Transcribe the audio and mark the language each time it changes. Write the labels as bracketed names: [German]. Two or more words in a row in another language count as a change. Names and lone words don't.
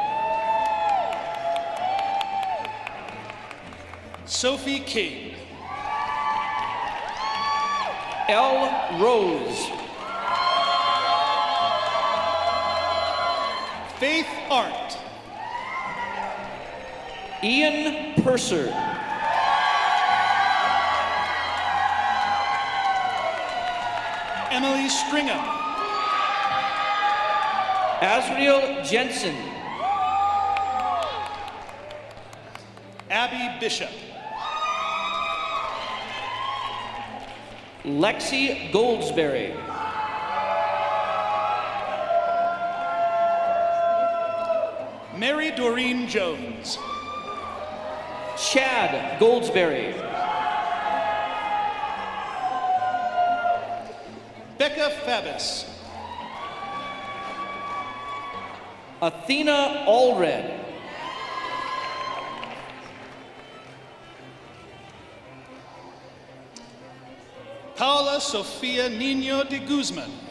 [English] Sophie King. Elle Rose. Faith Art. Ian Purser. Emily Stringham. Azriel Jensen. Abby Bishop. Lexi Goldsberry. Mary Doreen Jones. Chad Goldsberry. Becca Fabbis. Athena Allred. Paula Sofia Nino de Guzman.